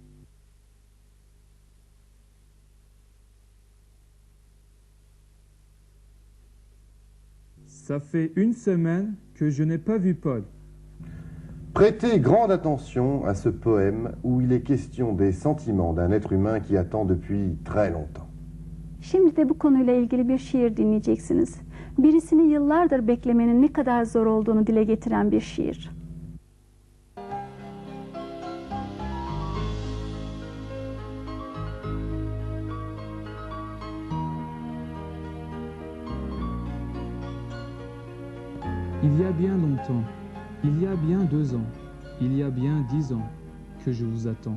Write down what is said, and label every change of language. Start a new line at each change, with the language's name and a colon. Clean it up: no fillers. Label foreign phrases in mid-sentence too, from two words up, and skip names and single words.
French: Ça fait 1 semaine que je n'ai pas vu Paul. Prêtez grande attention à ce poème où il est question des sentiments d'un être humain qui attend depuis très longtemps.
Turkish: Şimdi de bu konuyla ilgili bir şiir dinleyeceksiniz. Birisini yıllardır beklemenin ne kadar zor olduğunu dile getiren bir şiir.
French: Il y a bien longtemps, il y a bien 2 ans, il y a bien 10 ans que je vous attends.